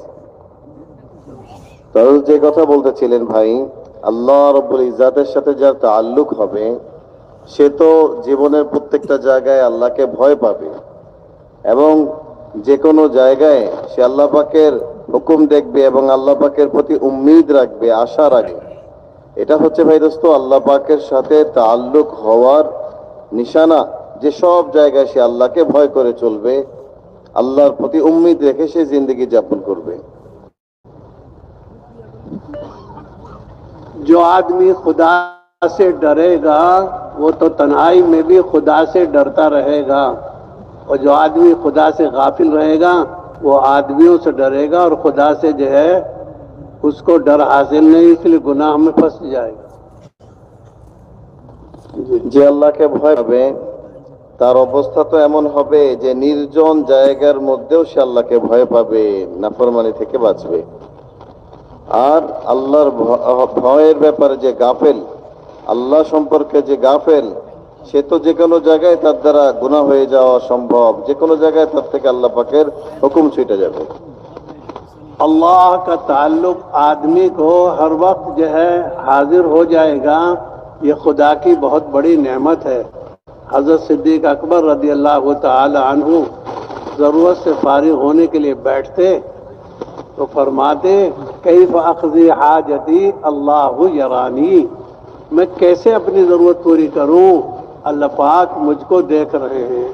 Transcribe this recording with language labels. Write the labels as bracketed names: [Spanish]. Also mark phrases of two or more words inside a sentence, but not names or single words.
[Bangla] তাহলে যে কথা বলতেছিলেন ভাই, আল্লাহ রব্বুল ইজ্জাতের সাথে যার তাআল্লুক হবে সে তো জীবনের প্রত্যেকটা জায়গায় আল্লাহকে ভয় পাবে এবং যে কোনো জায়গায় সে আল্লাহ পাকের হুকুম দেখবে এবং আল্লাহ পাকের প্রতি উম্মিদ রাখবে, আশা রাখবে। এটা হচ্ছে ভাই দোস্ত আল্লাহ পাকের সাথে তাআল্লুক হওয়ার নিশানা, যে সব জায়গায় সে আল্লাহকে ভয় করে চলবে, আল্লাহর প্রতি উম্মিদ রেখে সে জিন্দগি যাপন করবে। [Urdu] جو آدمی خدا سے ڈرے گا وہ تو تنہائی میں بھی خدا سے ڈرتا رہے گا، اور جو آدمی خدا سے غافل رہے گا وہ آدمیوں سے ڈرے گا اور خدا سے جو ہے اس کو ڈر حاصل نہیں، اس لیے گناہ میں پھنس جائے گا۔ [Bangla] যে আল্লাহকে ভয় পাবে তার অবস্থা তো এমন হবে যে নির্জন জায়গার মধ্যেও সে আল্লাহকে ভয় পাবে, নাফরমানি থেকে বাঁচবে। আর আল্লাহর ভয়ের ব্যাপারে যে গাফেল, আল্লাহ সম্পর্কে যে গাফেল, সে তো যে কোনো জায়গায় তার দ্বারা গুনাহ হয়ে যাওয়া সম্ভব, যে কোনো জায়গায় তার থেকে আল্লাহ পাকের হুকুম ছুটে যাবে। [Urdu] اللہ کا تعلق آدمی کو ہر وقت جو ہے حاضر ہو جائے گا، یہ خدا کی بہت بڑی نعمت ہے۔ حضرت صدیق اکبر رضی اللہ تعالی عنہ ضرورت سے فارغ ہونے کے لیے بیٹھتے تو فرماتے [Arabic] کیف اقضی حاجتی اللہ یرانی، [Urdu] میں کیسے اپنی ضرورت پوری کروں، اللہ پاک مجھ کو دیکھ رہے ہیں۔